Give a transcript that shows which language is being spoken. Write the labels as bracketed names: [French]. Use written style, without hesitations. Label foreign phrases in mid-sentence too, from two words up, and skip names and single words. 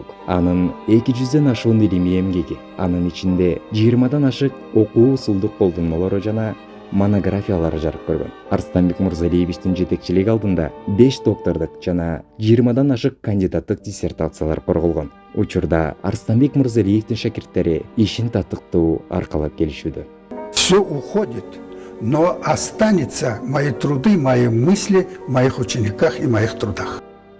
[Kyrgyz] Анын 200ден ашуун илимий эмгеги, анын ичинде 20дан ашык окуу усулдук колдонмолору жана монографиялары жарык көргөн. Арстанбек Мырзалиевичтин жетекчилиги алдында 5 доктордук жана 20дан ашык кандидаттык диссертациялар корголгон. Учурда Арстанбек Мырзалиевдин шакирттери ишин татыктуу аркалап келишүүдө. [Russian] Все уходит, но останется мои труды, мои мысли в моих учениках и моих трудах.